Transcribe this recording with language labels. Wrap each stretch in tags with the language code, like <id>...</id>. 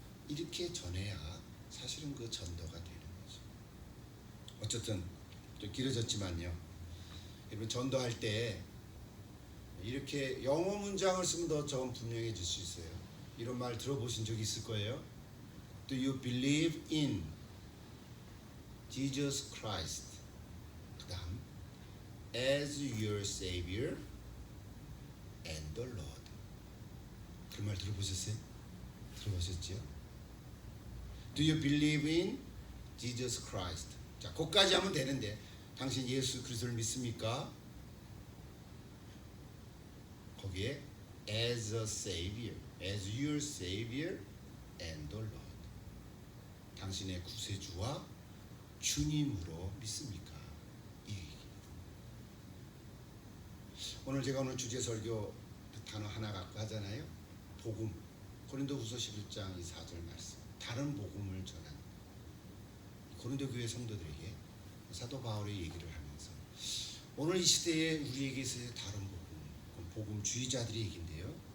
<ko>이렇게 전해야 사실은 그 전도가 되는 거죠. 어쨌든 좀 길어졌지만요. 여러분 전도할 때 이렇게 영어 문장을 쓰면 더 좀 분명해질 수 있어요. 이런 말 들어보신 적 있을 거예요.</ko> <en>Do you believe in Jesus Christ? 그 다음 as your Savior and the Lord.</en> <ko>그 말 들어보셨어요? 들어보셨죠?</ko> <en>Do you believe in Jesus Christ?</en> <ko>자, 거기까지 하면 되는데 당신 예수 그리스도를 믿습니까?</ko> <en>거기에 as a Savior, as your Savior and the Lord.</en> <ko>당신의 구세주와 주님으로 믿습니까? 이 얘기. 오늘 제가 오늘 주제 설교 단어 하나 갖고 하잖아요. 복음. 고린도후서 11장 4절 말씀. 다른 복음을 전한 고린도 교회 성도들에게 사도 바울의 얘기를 하면서 오늘 이 시대에 우리에게 있어야 다른 복음주의자들의 얘기인데요.</ko>